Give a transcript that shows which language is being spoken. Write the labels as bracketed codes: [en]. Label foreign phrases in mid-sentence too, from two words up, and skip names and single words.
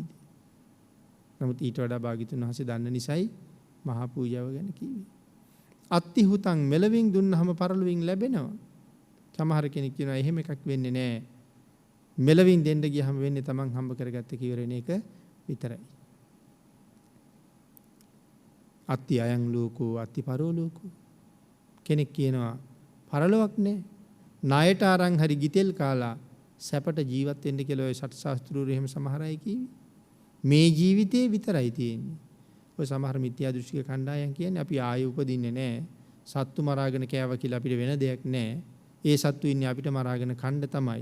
[si] නමුත් ඊට වඩා භාග්‍යතුන් වහන්සේ දන්න නිසායි මහා පූජාව ගැන කිව්වේ. [pi] අත්ති හුතං [si] මෙලවින් දුන්නහම පරලොවින් ලැබෙනවා. සමහර කෙනෙක් කියනවා එහෙම එකක් වෙන්නේ නැහැ. මෙලවින් දෙන්න ගියහම වෙන්නේ Taman හම්බ කරගත්ත කිවරෙන එක විතරයි. [pi] අත්ති අයං ලෝකෝ අත්ති පරෝ ලෝකෝ. [si] කෙනෙක් කියනවා පරලොවක් නැහැ. ණයට අරන් හරි ගිතෙල් කාලා සැපට ජීවත් වෙන්න කියලා ඔය සත් ශාස්ත්‍රූරු එහෙම සමහර අය කිව්වේ. මේ ජීවිතේ විතරයි තියෙන්නේ. ඔය සමහර මිත්‍යා දෘෂ්ටික කණ්ඩායම් කියන්නේ අපි ආයෙ උපදින්නේ නැහැ. සත්තු මරාගෙන කෑවා කියලා අපිට වෙන දෙයක් නැහැ. ඒ සත්තු ඉන්නේ අපිට මරාගෙන කන්න තමයි.